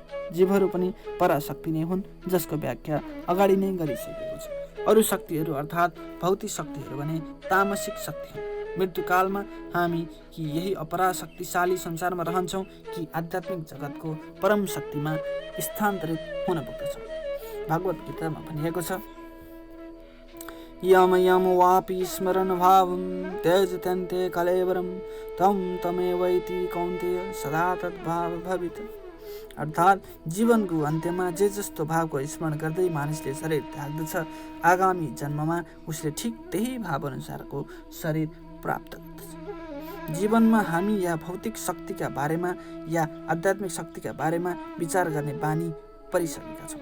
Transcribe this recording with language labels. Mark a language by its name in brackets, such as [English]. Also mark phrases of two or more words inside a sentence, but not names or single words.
[Nepali] जीवहरू पनि पराशक्ति नै हुन्, जसको व्याख्या अगाडि नै गरिसकेको छ। अरू शक्तिहरू अर्थात् भौतिक शक्तिहरू भने तामसिक शक्ति हुन्। मृत्युकालमा हामी कि यही अपराशक्तिशाली संसारमा रहन्छौँ कि आध्यात्मिक जगतको परम शक्तिमा स्थानान्तरित हुन पुग्दछौँ। भागवत गीतामा भनिएको छ, [Sanskrit] यम यम वापि स्मरण भावम त्यजत्यन्ते कलेवरम तम तमेवैति कौन्तेय सदा तद्भाव भवित। [Nepali] अर्थात् जीवनको अन्त्यमा जे जस्तो भावको स्मरण गर्दै मानिसले शरीर त्याग्दछ आगामी जन्ममा उसले ठिक त्यही भाव अनुसारको शरीर प्राप्त गर्दछ। जीवनमा हामी या भौतिक शक्तिका बारेमा या आध्यात्मिक शक्तिका बारेमा विचार गर्ने बानी परिसकेका छौँ।